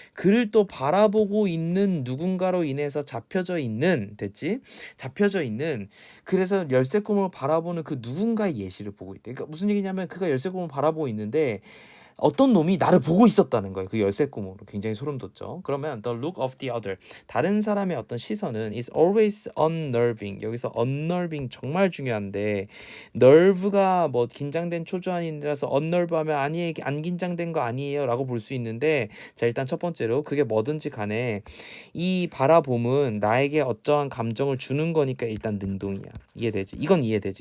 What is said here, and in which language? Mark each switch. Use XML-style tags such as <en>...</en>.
<ko>그를 또 바라보고 있는 누군가로 인해서 잡혀져 있는 됐지? 잡혀져 있는 그래서 열쇠구멍을 바라보는 그 누군가의 예시를 보고 있대. 그러니까 무슨 얘기냐면 그가 열쇠구멍을 바라보고 있는데 어떤 놈이 나를 보고 있었다는 거예요. 그 열쇠구멍으로 굉장히 소름 돋죠.</ko> <en>그러면 the look of the other</en> <ko>다른 사람의 어떤 시선은</ko> <en>is always unnerving.</en> <ko>여기서 unnerving 정말 중요한데 nerve가 뭐 긴장된 초조한이라서 unnerve하면 아니 안 긴장된 거 아니에요라고 볼 수 있는데 자 일단 첫 번째로 그게 뭐든지 간에 이 바라봄은 나에게 어떠한 감정을 주는 거니까 일단 능동이야. 이해되지? 이건 이해되지?</ko>